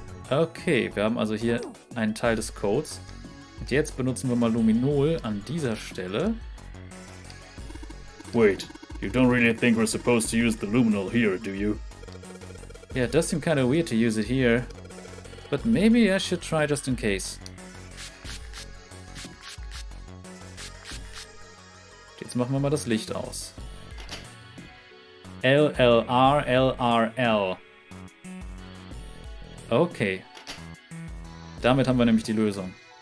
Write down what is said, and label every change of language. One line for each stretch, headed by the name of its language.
German: Okay, wir haben also hier einen Teil des Codes. Und jetzt benutzen wir mal Luminol an dieser Stelle.
English: Wait, you don't really think we're supposed to use the luminol here, do you? Yeah, it does seem kind of weird to use it here. But maybe I should try just in case.
German: Jetzt machen wir mal das Licht aus. LLR, LRL. Okay. Damit haben wir nämlich die Lösung.